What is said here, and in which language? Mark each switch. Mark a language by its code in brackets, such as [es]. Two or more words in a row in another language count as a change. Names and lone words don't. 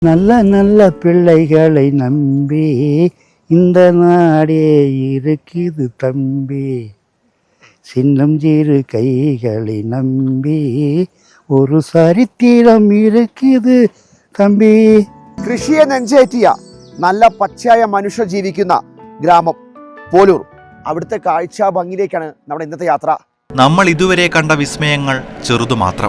[ta] நல்ல நல்ல பிள்ளைகளை நம்பி இந்த நாடே இருக்குது தம்பி. சின்னம் சிறு கைகளை நம்பி ஒரு சரித்திரம் இருக்குது തമ്പി. [ml] കൃഷിയെ നെഞ്ചേറ്റിയ നല്ല പച്ചയായ മനുഷ്യർ ജീവിക്കുന്ന ഗ്രാമം പോലൂർ. അവിടുത്തെ കാഴ്ച ഭംഗിയിലേക്കാണ് നമ്മുടെ ഇന്നത്തെ യാത്ര. നമ്മൾ ഇതുവരെ കണ്ട വിസ്മയങ്ങൾ ചെറുതു മാത്രം.